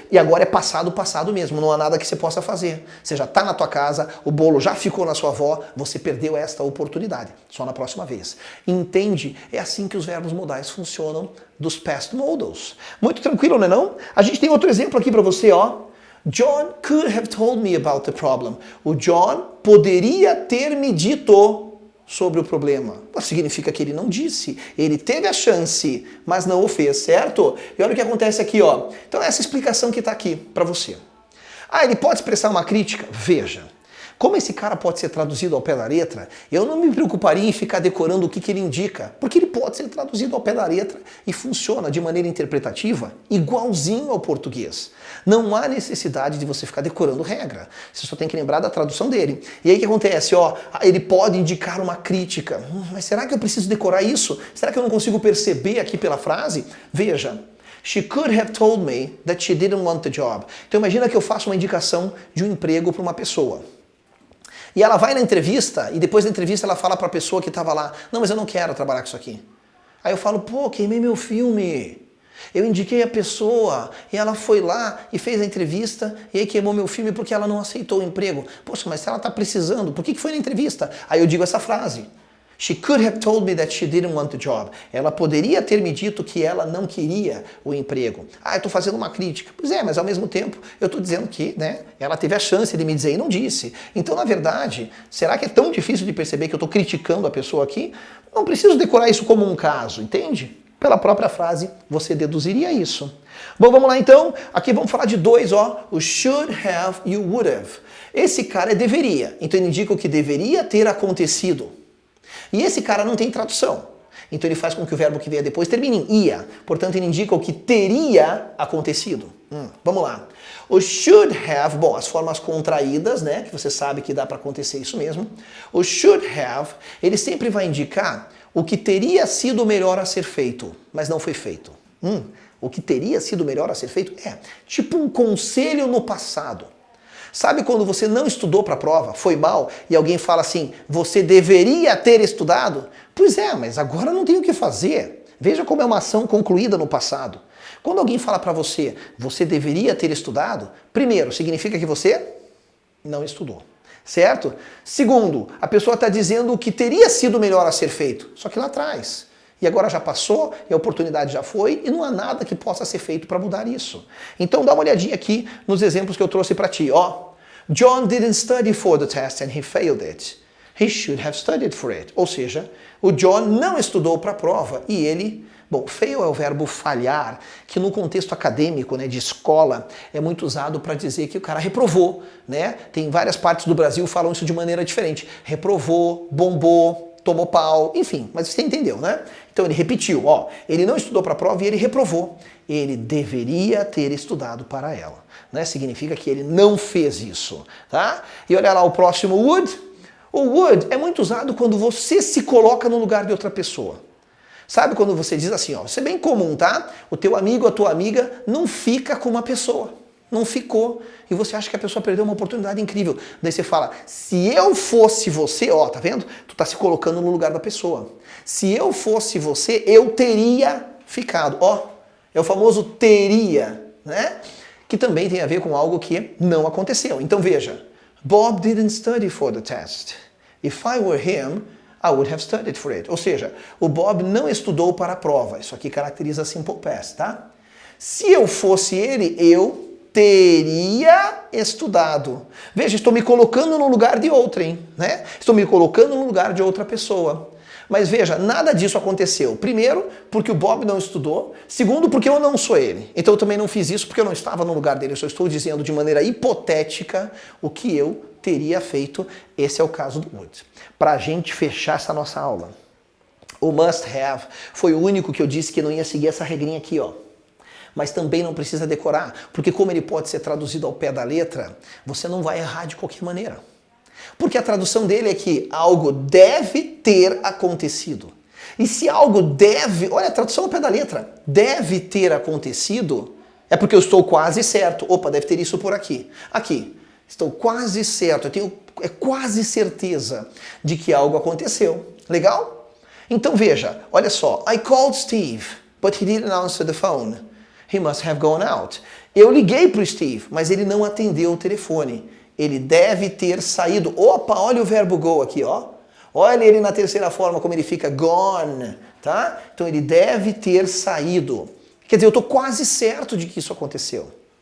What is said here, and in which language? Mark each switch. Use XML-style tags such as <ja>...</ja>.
<pt>E agora é passado mesmo, não há nada que você possa fazer. Você já está na tua casa, o bolo já ficou na sua avó, você perdeu esta oportunidade. Só na próxima vez. Entende? É assim que os verbos modais funcionam dos past modals. Muito tranquilo, não é não? A gente tem outro exemplo aqui para você, ó.</pt> <en>John could have told me about the problem.</en> <pt>O John poderia ter me dito sobre o problema. Significa que ele não disse. Ele teve a chance, mas não o fez, certo? E olha o que acontece aqui, ó. Então essa explicação que está aqui para você. Ah, ele pode expressar uma crítica? Veja. Como esse cara pode ser traduzido ao pé da letra, eu não me preocuparia em ficar decorando o que ele indica, porque ele pode ser traduzido ao pé da letra e funciona de maneira interpretativa igualzinho ao português. Não há necessidade de você ficar decorando regra, você só tem que lembrar da tradução dele. E aí o que acontece? Ó, ele pode indicar uma crítica. Mas será que eu preciso decorar isso? Será que eu não consigo perceber aqui pela frase? Veja.</pt> <en>She could have told me that she didn't want the job.</en> <pt>Então imagina que eu faço uma indicação de um emprego para uma pessoa. E ela vai na entrevista, e depois da entrevista ela fala para a pessoa que estava lá, não, mas eu não quero trabalhar com isso aqui. Aí eu falo, pô, queimei meu filme. Eu indiquei a pessoa, e ela foi lá e fez a entrevista, e aí queimou meu filme porque ela não aceitou o emprego. Poxa, mas se ela está precisando, por que foi na entrevista? Aí eu digo essa frase.</pt> <en>She could have told me that she didn't want the job.</en> <pt>Ela poderia ter me dito que ela não queria o emprego. Ah, eu estou fazendo uma crítica. Pois é, mas ao mesmo tempo eu estou dizendo que, né, ela teve a chance de me dizer e não disse. Então, na verdade, será que é tão difícil de perceber que eu estou criticando a pessoa aqui? Não preciso decorar isso como um caso, entende? Pela própria frase, você deduziria isso. Bom, vamos lá então. Aqui vamos falar de dois, ó. O should have e o would have. Esse cara é deveria. Então ele indica o que deveria ter acontecido. E esse cara não tem tradução. Então ele faz com que o verbo que vier depois termine em ia. Portanto, ele indica o que teria acontecido. Vamos lá. O should have, bom, as formas contraídas, né? Que você sabe que dá para acontecer isso mesmo. O should have, ele sempre vai indicar o que teria sido melhor a ser feito, mas não foi feito. O que teria sido melhor a ser feito é tipo um conselho no passado. Sabe quando você não estudou para a prova, foi mal, e alguém fala assim, você deveria ter estudado? Pois é, mas agora não tem o que fazer. Veja como é uma ação concluída no passado. Quando alguém fala para você, você deveria ter estudado, primeiro, significa que você não estudou, certo? Segundo, a pessoa está dizendo o que teria sido melhor a ser feito, só que lá atrás. E agora já passou, e a oportunidade já foi, e não há nada que possa ser feito para mudar isso. Então dá uma olhadinha aqui nos exemplos que eu trouxe para ti.</pt> <en>Ó, John didn't study for the test and he failed it. He should have studied for it.</en> <pt>Ou seja, o John não estudou para a prova e ele... Bom, fail é o verbo falhar, que no contexto acadêmico, né, de escola, é muito usado para dizer que o cara reprovou, né? Tem várias partes do Brasil que falam isso de maneira diferente. Reprovou, bombou, tomou pau, enfim, mas você entendeu, né? Então ele repetiu, ó, ele não estudou para a prova e ele reprovou. Ele deveria ter estudado para ela, né? Significa que ele não fez isso, tá? E olha lá o próximo would. O would é muito usado quando você se coloca no lugar de outra pessoa. Sabe quando você diz assim, ó, isso é bem comum, tá? O teu amigo, a tua amiga não fica com uma pessoa. Não ficou. E você acha que a pessoa perdeu uma oportunidade incrível. Daí você fala, se eu fosse você, ó, tá vendo? Tu tá se colocando no lugar da pessoa. Se eu fosse você, eu teria ficado. Ó, é o famoso teria, né? Que também tem a ver com algo que não aconteceu. Então veja,</pt> <en>Bob didn't study for the test. If I were him, I would have studied for it.</en> <pt>Ou seja, o Bob não estudou para a prova. Isso aqui caracteriza simple past, tá? Se eu fosse ele, eu teria estudado. Veja, estou me colocando no lugar de outrem, né? Estou me colocando no lugar de outra pessoa. Mas veja, nada disso aconteceu. Primeiro, porque o Bob não estudou. Segundo, porque eu não sou ele. Então eu também não fiz isso porque eu não estava no lugar dele. Eu só estou dizendo de maneira hipotética o que eu teria feito. Esse é o caso do would. Para a gente fechar essa nossa aula, o must have foi o único que eu disse que não ia seguir essa regrinha aqui, ó. Mas também não precisa decorar, porque como ele pode ser traduzido ao pé da letra, você não vai errar de qualquer maneira. Porque a tradução dele é que algo deve ter acontecido. E se algo deve... Olha, a tradução ao pé da letra. Deve ter acontecido, é porque eu estou quase certo. Opa, deve ter isso por aqui. Aqui. Estou quase certo. Eu tenho quase certeza de que algo aconteceu. Legal? Então veja, olha só.</pt> <en>I called Steve, but he didn't answer the phone. He must have gone out.</en> <pt>Eu liguei para o Steve, mas ele não atendeu o telefone. Ele deve ter saído. Opa, olha o verbo go aqui, ó. Olha ele na terceira forma, como ele fica gone, tá? Então ele deve ter saído. Quer dizer, eu estou quase certo de que isso aconteceu.</pt>